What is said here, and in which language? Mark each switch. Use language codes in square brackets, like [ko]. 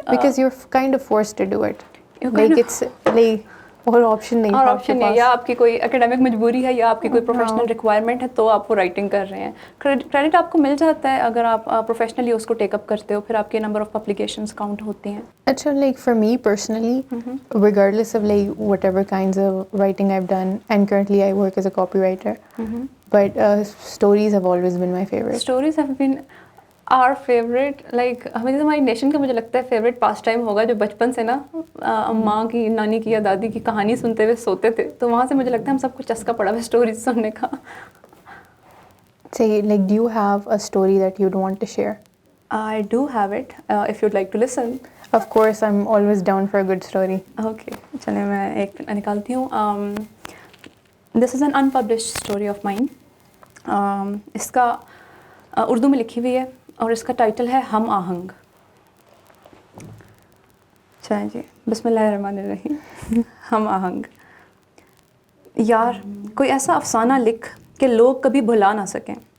[en] because you're kind of forced to do it. Like it's like [ur] اور option نہیں, اور option نہیں, یا آپ کی کوئی اکیڈیمک مجبوری ہے یا آپ کی کوئی پروفیشنل ریکوائرمنٹ ہے تو آپ وہ رائٹنگ کر رہے ہیں. کریڈٹ آپ کو مل جاتا ہے اگر آپ پروفیشنلی اس کو ٹیک اپ کرتے ہو, پھر آپ کے نمبر آف پبلیکیشنز کاؤنٹ ہوتی ہیں. [en] اچھا, like for me personally, regardless of like whatever kinds of writing I've done, and currently I work as a copywriter, but stories have always been my favorite. Stories have been our favorite. [ur] Like ہماری nation کا مجھے لگتا ہے favourite پاس time ہوگا جو بچپن سے نا ماں کی, نانی کی یا دادی کی کہانی سنتے ہوئے سوتے تھے, تو وہاں سے مجھے لگتا ہے ہم سب کو چسکا پڑا ہوا اسٹوریز سننے کا. [en] Say, like, do you have a story that you'd want to share? I do have it, if you'd like to listen. Of course, I'm always down for a good story. [ur] Okay, چلیں میں ایک نکالتی ہوں. [en] This is an unpublished story of mine. [ur] اس کا اردو میں لکھی ہوئی ہے اور اس کا ٹائٹل ہے ہم آہنگ. چلیں جی, بسم اللہ الرحمن الرحیم. ہم آہنگ. یار کوئی ایسا افسانہ لکھ کہ لوگ کبھی بھلا نہ سکیں.